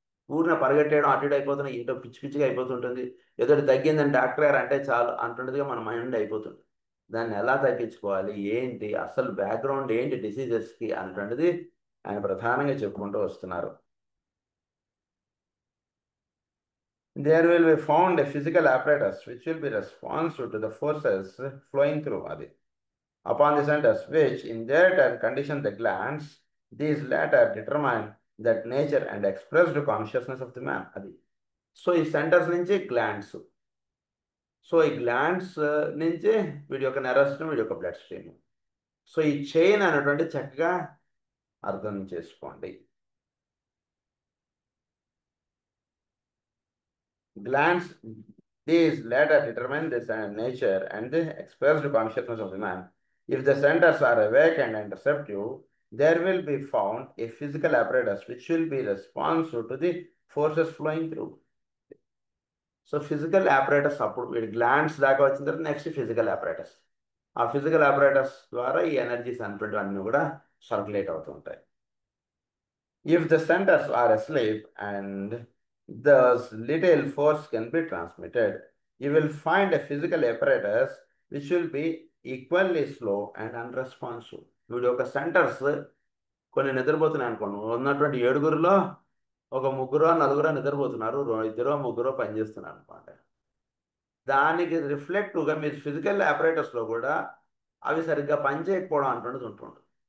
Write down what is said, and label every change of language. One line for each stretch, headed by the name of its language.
Telugu: ఊరిన పరిగెట్టేయడం, అటు ఇటు అయిపోతున్నాయి, ఇటో పిచ్చి పిచ్చిగా అయిపోతుంటుంది. ఏదో తగ్గిందని డాక్టర్ గారు అంటే చాలు అంటుండేదిగా మన మైండ్ అయిపోతుంది. దాన్ని ఎలా తగ్గించుకోవాలి, ఏంటి అసలు బ్యాక్గ్రౌండ్ ఏంటి డిసీజెస్కి అనేటువంటిది ఆయన ప్రధానంగా చెప్పుకుంటూ వస్తున్నారు.
English: There will be found a physical apparatus which will be responsive to the forces flowing through Adi upon the centers, which in their turn condition the glands. These latter determine that nature and expressed consciousness of the man. Adi.
Telugu: So ఈ centres నుంచి glands. So ఈ glands నుంచి వీడి యొక్క nervous system, వీడి యొక్క blood stream. So ఈ chain అనేటువంటి చక్కగా అర్థం చేసుకోండి.
English: Glands, these latter determine the nature and the expressed consciousness of the man. If the centers are awakened and receptive, there will be found a physical apparatus which will be responsive to the forces flowing through.
Telugu: So physical apparatus అప్పుడు వీడి glands దాకా వచ్చిన తర్వాత next physical apparatus. ఆ physical apparatus ద్వారా ఈ energies అన్నీ కూడా సర్క్యులేట్ అవుతూ ఉంటాయి.
English: If the centers are asleep and thus little force can be transmitted, you will find a physical apparatus which will be equally slow and unresponsive.
Telugu: వీడి యొక్క centres కొన్ని నిద్రపోతున్నాయి అనుకోండి, ఉన్నటువంటి 7గురిలో ఒక 3-4 నిద్రపోతున్నారు, 2-3 పనిచేస్తున్నారు అనుకోండి. దానికి రిఫ్లెక్టివ్గా మీరు ఫిజికల్ apparatusలో కూడా అవి సరిగ్గా పనిచేయకపోవడం అంటున్నది ఉంటుంది.